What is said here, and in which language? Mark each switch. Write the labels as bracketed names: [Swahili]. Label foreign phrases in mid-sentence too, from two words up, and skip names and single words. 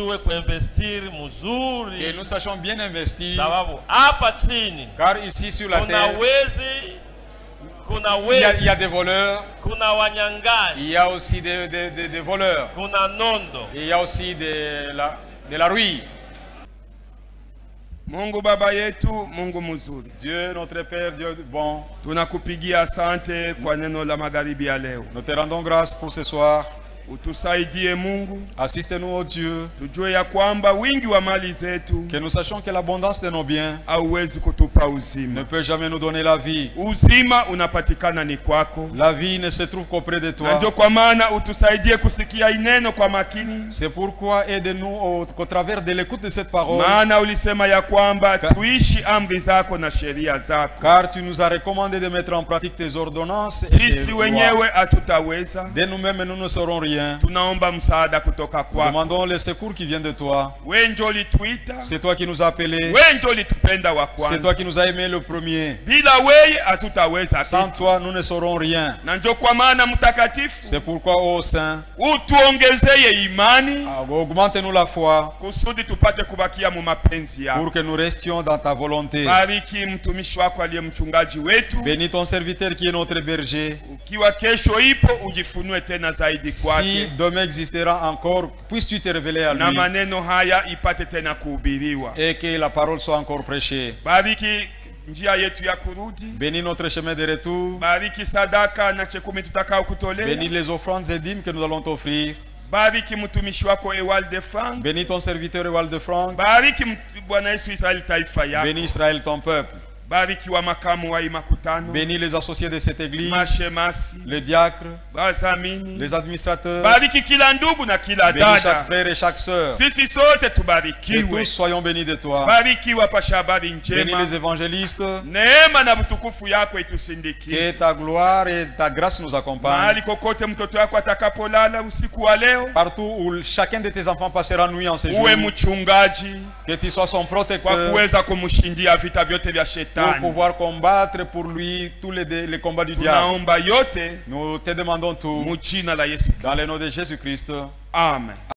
[French] Que nous sachions bien investir. Car ici sur la terre, il y a des voleurs. Il y a aussi des voleurs. Il y a aussi de la ruine. [Swahili] Mungu baba yetu, Mungu mzuri. [French] Dieu notre Père, Dieu bon. [Swahili] Tunakupigia asante kwa neno la magharibi ya leo. [French] Nous te rendons grâce pour ce soir. [Swahili] Utusaidie Mungu. [French] Assiste-nous, oh Dieu. [Swahili] Tujue ya kwamba wingi wa mali zetu, [French] que nous sachions que l'abondance de nos biens [Swahili] hauwezi kutupa uzima. [French] Ne peut jamais nous donner la vie. [Swahili] Uzima unapatikana ni kwako. [French] La vie ne se trouve qu'auprès de toi. [Swahili] Ndio kwa maana utusaidie kusikia ineno kwa makini. [French] C'est pourquoi aide-nous au travers de l'écoute de cette parole. [Swahili] Maana ulisema ya kwamba tuishi amri zako na sheria zako. [French] Car tu nous as recommandé de mettre en pratique tes ordonnances et tes [Swahili] sisi wenyewe hatutaweza. [French] De nous-mêmes nous ne saurons rien. [Swahili] Tunaomba msaada kutoka kwako. [French] Demandons le secours qui vient de toi. [Swahili] Wewe ndio ulituita. [French] C'est toi qui nous as appelés. [Swahili] Wewe ndio ulitupenda wa kwanza. [French] C'est toi qui nous as aimés le premier. [Swahili] Bila wewe hatutaweza. [French] Sans toi nous ne saurons rien. [Swahili] Na ndio kwa maana mtakatifu. [French] C'est pourquoi ô Saint, [Swahili] utuongezee imani. [French] Augmente-nous la foi. [Swahili] Kusudi tupate kubakia mu mapenzi yako. [French] Pour que nous restions dans ta volonté. [Swahili] Bariki mtumishi wako aliye mchungaji wetu. [French] Bénis ton serviteur qui est notre berger. [Swahili] Ukiwa kesho ipo ujifunue tena zaidi kwake. [French] Si demain existera encore, puisses-tu te révéler à lui. [Swahili] Na maneno haya ipate tena kuhubiriwa. [French] Et que la parole soit encore prêchée. [Swahili] Bariki njia yetu ya kurudi. [French] Bénis notre chemin de retour. [Swahili] Bariki sadaka na chekumi tutakao kutolea. [French] Bénis les offrandes et dîmes que nous allons t'offrir. [Swahili] Bariki mtumishi wako Ewald de Frank. [French] Bénis ton serviteur Ewald de Frank. [Swahili] Bariki Bwana Yesu Israeli taifa yako. [French] Bénis Israël ton peuple. [Swahili] Bariki wa makamu wa makutano. [French] Bénis les associés de cette église. [Swahili] Mashemasi. [French] Les diacres. [Swahili] Bazamini. [French] Les administrateurs. [Swahili] Bariki kila ndugu na kila dada. [French] Bénis chaque frère et chaque sœur. [Swahili] Sisi sote tubarikiwe. [French] Que tous soyons bénis de toi. [Swahili] Bariki wapasha habari njema. [French] Bénis les évangélistes. [Swahili] Neema na utukufu yako itusindikize. [French] Que ta gloire et ta grâce nous accompagnent. [Swahili] Mahali kokote mtoto wako atakapolala usiku wa leo. [French] Partout où chacun de tes enfants passera nuit en ce jour. [Swahili] Uwe mchungaji. [French] Que tu sois son protecteur. [Swahili] Kwa kuweza kumshindia vita vyote vya shetani. [French] Pour pouvoir combattre pour lui tous les combats du diable. [Swahili] Tunaomba yote. [French] Nous te demandons tout. [Swahili] Mu jina la Yesu. [French] Dans le nom de Jésus-Christ. Amen.